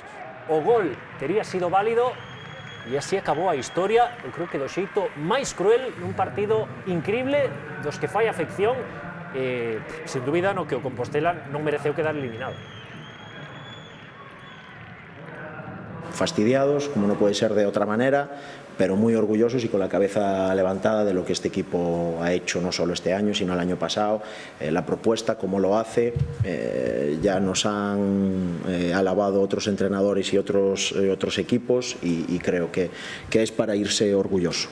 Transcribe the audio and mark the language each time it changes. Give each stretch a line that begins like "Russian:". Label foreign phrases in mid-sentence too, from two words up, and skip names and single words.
Galician: O gol tería sido válido e así acabou a historia, eu creo que do xeito máis cruel, nun partido increíble dos que fai afección, sen dúbida no que o Compostela non mereceu quedar eliminado.
Spanish: Fastidiados, como no puede ser de otra manera, pero muy orgullosos y con la cabeza levantada de lo que este equipo ha hecho no solo este año, sino el año pasado. La propuesta, cómo lo hace, ya nos han alabado otros entrenadores y otros equipos, y creo que es para irse orgulloso.